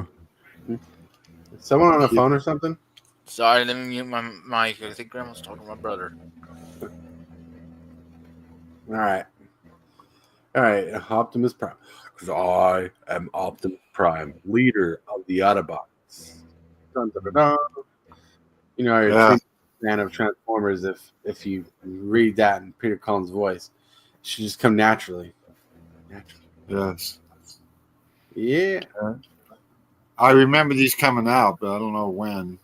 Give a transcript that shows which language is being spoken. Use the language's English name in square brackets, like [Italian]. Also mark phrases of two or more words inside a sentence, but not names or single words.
[English] Someone on a phone or something? Sorry, let me mute my mic. I think Grandma's talking to my brother. All right, Optimus Prime. Because I am Optimus Prime, leader of the Autobots. Dun, dun, dun, dun. You know, you're a fan of Transformers. If you read that in Peter Cullen's voice, it should just come naturally. Yes. Yeah. I remember these coming out, but I don't know when.